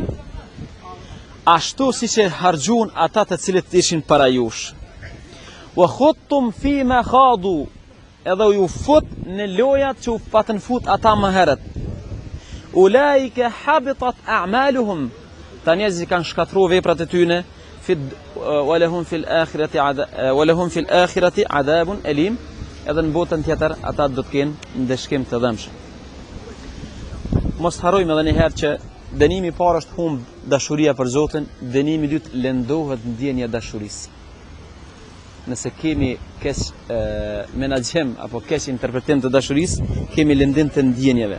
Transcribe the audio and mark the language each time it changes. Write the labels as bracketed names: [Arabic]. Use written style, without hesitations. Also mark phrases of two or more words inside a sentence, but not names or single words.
[Albanian] Ashtu si që harxhun ata të cilët ishin para jush. [Arabic] وخضتم في ما خاضوا, [Albanian] edhe ju fut në lojat që u patën fut ata më herët. [Arabic] أولئك حبطت أعمالهم, [Albanian] ta njerëzit që kanë shkatruar veprat e tyre, [Arabic] ولهم في الآخرة عذاب أليم, [Albanian] edhe në botën tjetër ata do të kenë ndeshkim të dëmshëm. Mos harrojmë edhe një herë që dënimi i parë është humb dashuria për Zotin, dënimi i dytë lëndohet ndjenja dashurisë. Nëse kemi keq menaxhem apo keq interpretim të dashurisë, kemi lëndim të ndjenjeve.